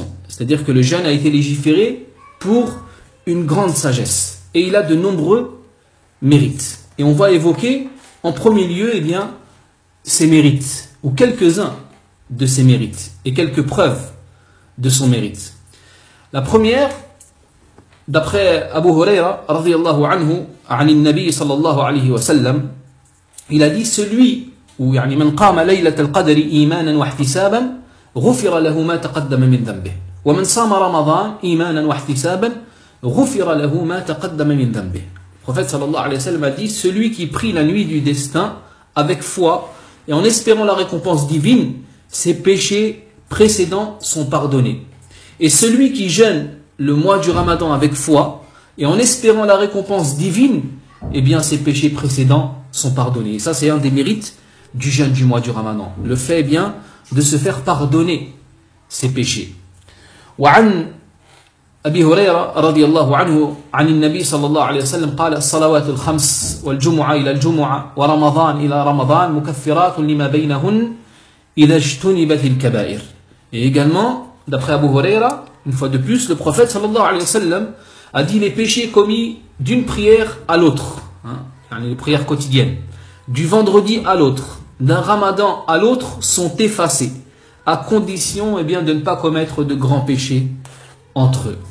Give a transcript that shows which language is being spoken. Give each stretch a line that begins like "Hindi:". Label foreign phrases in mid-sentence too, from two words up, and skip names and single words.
French: C'est-à-dire que le jeûne a été légiféré pour une grande sagesse et il a de nombreux mérites. Et on va évoquer en premier lieu ses mérites, ou quelques-uns de ses mérites, et quelques preuves de son mérite. La première, d'après
Arabic: Abu Huraira رضي الله عنه عن النبي صلى الله عليه وسلم,
French: il a dit: celui ou
Arabic: من قام ليلة القدر إيمانا واحتسابا غفر له ما تقدم من ذنبه ومن صام رمضان إيمانا واحتسابا غفر له ما تقدم من ذنبه.
French: Le prophète
Arabic: صلى الله عليه وسلم
French: a dit: celui qui prie la nuit du destin avec foi et en espérant la récompense divine, ses péchés précédents sont pardonnés. Et celui qui jeûne le mois du Ramadan avec foi, et en espérant la récompense divine, eh bien ses péchés précédents sont pardonnés. Et ça, c'est un des mérites du jeûne du mois du Ramadan. Le fait, eh bien, de se faire pardonner ses péchés.
Arabic: وعن أبي هريرة رضي الله عنه عن النبي صلى الله عليه وسلم قال الصلوات الخمس والجمعة إلى الجمعة ورمضان إلى رمضان مكفرات لما بينهن إذا اجتنبت الكبائر.
French: Et également, d'après Abu Huraira, une fois de plus, le prophète
Arabic: صلى الله عليه وسلم
French: a dit les péchés commis d'une prière à l'autre, les prières quotidiennes, du vendredi à l'autre, d'un ramadan à l'autre sont effacés, à condition, eh bien, de ne pas commettre de grands péchés entre eux.